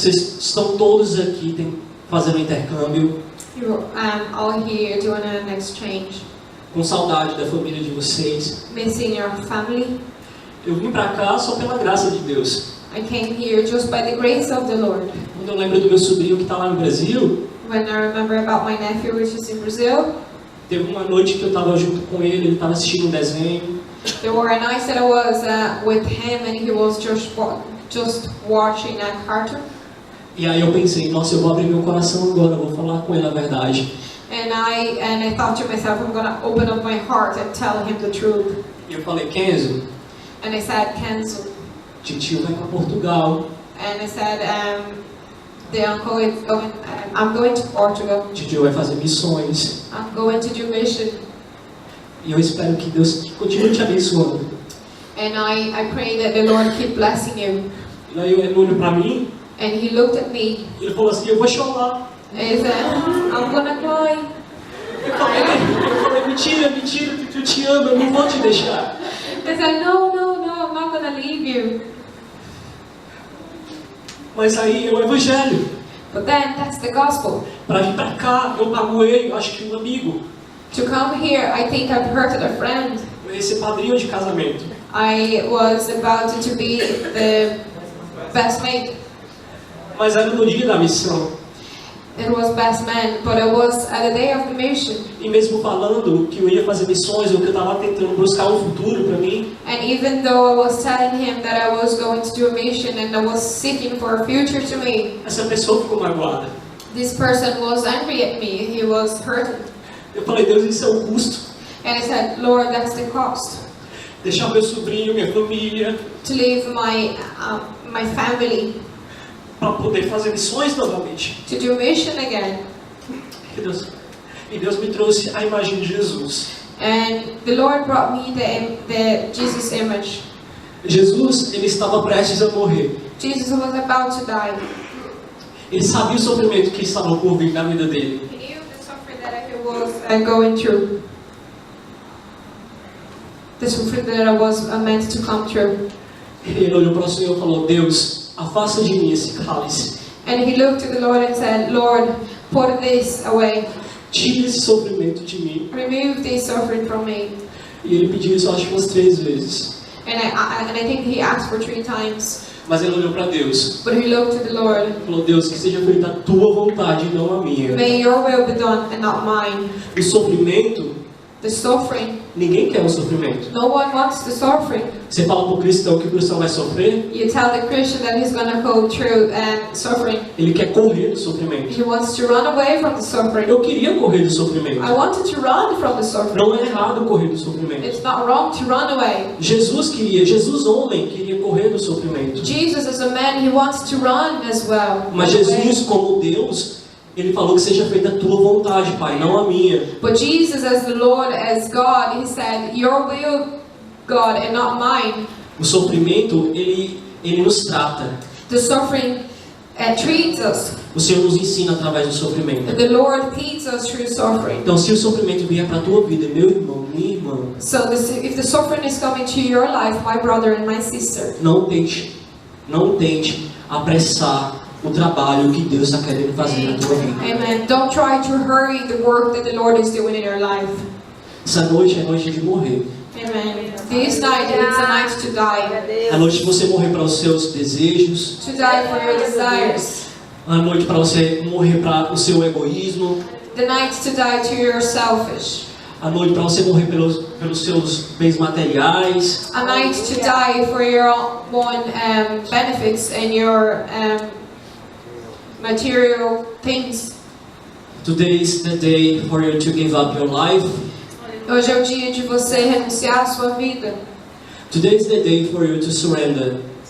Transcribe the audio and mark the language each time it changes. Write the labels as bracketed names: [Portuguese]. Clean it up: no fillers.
[Portuguese] Vocês estão todos aqui fazendo intercâmbio, [English] You're all here doing an exchange, [Portuguese] com saudade da família de vocês. [English] missing your family. [Portuguese] Eu vim para cá só pela graça de Deus. [English] I came here just by the grace of the Lord. [Portuguese] Quando eu lembro do meu sobrinho que está lá no Brasil, [English] When I remember about my nephew, which is in Brazil, [Portuguese] teve uma noite que eu estava junto com ele estava assistindo um desenho. [English] there were nights that I was with him and he was just watching a cartoon. [Portuguese] E aí eu pensei, nossa, eu vou abrir meu coração agora, eu vou falar com ele a verdade. [English] And I thought to myself, I'm gonna open up my heart and tell him the truth. [Portuguese] E eu falei, Kenzo, [English] And I said, cancel. [Portuguese] titio vai para Portugal. [English] And I said, I'm going to Portugal. [Portuguese] A gente vai fazer missões. [English] I'm going to do mission. [Portuguese] E eu espero que Deus continue te abençoando. [English] And I pray that the Lord keep blessing you. [Portuguese] E aí ele olhou para mim. [English] And he looked at me. [Portuguese] Ele falou assim, eu vou chorar. [English] And he said, I'm gonna cry. [Portuguese] Eu falei, mentira, que eu te amo, eu não vou te deixar. [English] He said, no, I'm not gonna leave you. [Portuguese] Mas aí é o evangelho. [English] But then that's the gospel. [Portuguese] Para vir para cá, eu magoei, eu acho que um amigo. [English] To come here, I think I've hurted a friend. [Portuguese] Eu ia ser padrinho de casamento. [English] I was about to be the best mate. [Portuguese] Mas era no dia da missão. [English] It was best man, but it was at the day of the mission. [Portuguese] E mesmo falando que eu ia fazer missões, ou que eu estava tentando buscar um futuro para mim. [English] And even though I was telling him that I was going to do a mission and I was seeking for a future to me, [Portuguese] Essa pessoa ficou magoada. [English] this person was angry at me. He was hurting. [Portuguese] Eu falei, Deus, isso é o custo. [English] And I said, Lord, that's the cost. [Portuguese] Deixar meu sobrinho, minha família, [English] To leave my family, [Portuguese] para poder fazer missões novamente. [English] to do mission again. [Portuguese] E Deus me trouxe a imagem de Jesus. [English] And the Lord brought me the Jesus image. [Portuguese] Jesus, ele estava prestes a morrer. [English] Jesus was about to die. [Portuguese] Ele sabia o sofrimento que estava por vir na vida dele. [English] He knew the suffering that I was going through. The suffering that I was meant to come through. [Portuguese] Ele olhou para o Senhor e falou, Deus, afasta de mim esse cálice. [English] And he looked to the Lord and said, Lord, put this away. [Portuguese] Tira esse sofrimento de mim. [English] Remove this suffering from me. [Portuguese] E ele pediu isso, acho que umas 3 vezes. [English] And I think he asked for 3 times. [Portuguese] Mas ele olhou para Deus. [English] But he looked to the Lord. [Portuguese] Ele falou, Deus, que seja feita a tua vontade e não a minha. [English] May your will be done and not mine. [Portuguese] O sofrimento, [English] The suffering, [Portuguese] ninguém quer o sofrimento. [English] no one wants the suffering. [Portuguese] Você fala para o cristão que o cristão vai sofrer, [English] You tell the Christian that he's going to go through suffering. [Portuguese] ele quer correr do sofrimento. [English] He wants to run away from the suffering. [Portuguese] Eu queria correr do sofrimento. [English] I wanted to run from the suffering. [Portuguese] Não é errado correr do sofrimento. [English] It's not wrong to run away. [Portuguese] Jesus homem, queria correr do sofrimento. [English] Jesus as a man, he wants to run as well. [Portuguese] Mas Jesus, como Deus, ele falou que seja feita a tua vontade, Pai, não a minha. [English] But Jesus as the Lord, as God, he said, your will, God, and not mine. [Portuguese] O sofrimento, ele nos trata. [English] The suffering treats us. [Portuguese] O Senhor nos ensina através do sofrimento. [English] The Lord teaches us through suffering. [Portuguese] Então, se o sofrimento vier para a tua vida, meu irmão, minha irmã, [English] So if the suffering is coming to your life, my brother and my sister, [Portuguese] não tente apressar o trabalho que Deus está querendo fazer na tua vida. [English] amen. Don't try to hurry the work that the Lord is doing in your life. [Portuguese] Essa noite é noite de morrer. [English] Amen. This night, it's a night to die. [Portuguese] É noite de você morrer para os seus desejos. [English] To die for your desires. [Portuguese] A noite para você morrer para o seu egoísmo. [English] The night to die to your selfish. [Portuguese] A noite para você morrer pelos seus bens materiais. [English] A night to die for your own benefits and your material things. Today is the day for you to give up your life. [Portuguese] Hoje é o dia de você renunciar à sua vida, [English] Today is the day for you to surrender.